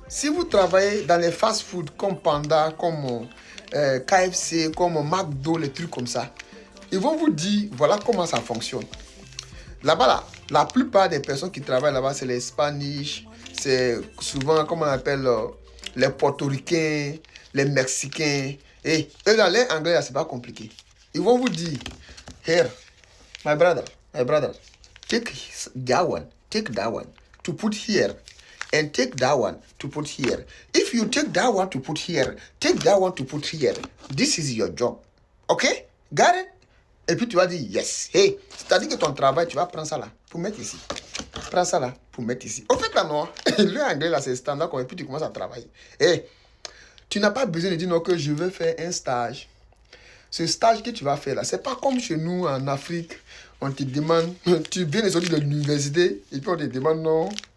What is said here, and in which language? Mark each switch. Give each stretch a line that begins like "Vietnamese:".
French: Si vous travaillez dans les fast-food comme Panda, comme KFC, comme McDo, les trucs comme ça, ils vont vous dire, voilà comment ça fonctionne. Là-bas, là, la plupart des personnes qui travaillent là-bas, c'est les Spanish, c'est souvent, comme on appelle, les Portoricains, les Mexicains. Et eux, là, les Anglais, là, c'est pas compliqué. Ils vont vous dire,
English: here, my brother, take that one to put here. And take that one to put here. If you take that one to put here, take that one to put here. This is your job. OK? Got it?
French: Et puis tu vas dire
English: yes.
French: Hey, c'est-à-dire que ton travail, tu vas prendre ça là pour mettre ici. Prends ça là pour mettre ici. Au fait, là, non. Le anglais là, c'est standard. Et puis tu commences à travailler. Hey, tu n'as pas besoin de dire non que je veux faire un stage. Ce stage que tu vas faire là, c'est pas comme chez nous en Afrique. On te demande, tu viens de sortir de l'université et puis on te demande non.